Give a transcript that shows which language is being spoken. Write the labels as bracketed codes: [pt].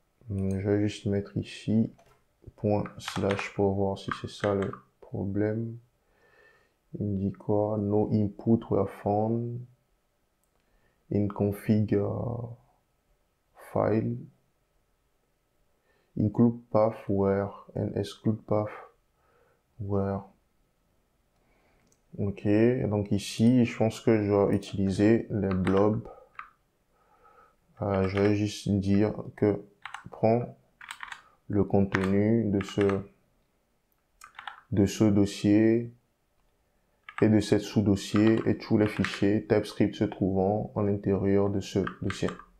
[fr] Je vais juste mettre ici / pour voir si c'est ça le problème. Il me dit quoi? [en] No input were found in config file. Include path where and exclude path where. [fr] Ok, donc ici, je pense que je dois utiliser les blobs. Je vais juste dire que prends le contenu de ce dossier et de cette sous-dossier et tous les fichiers TypeScript se trouvant à l'intérieur de ce dossier.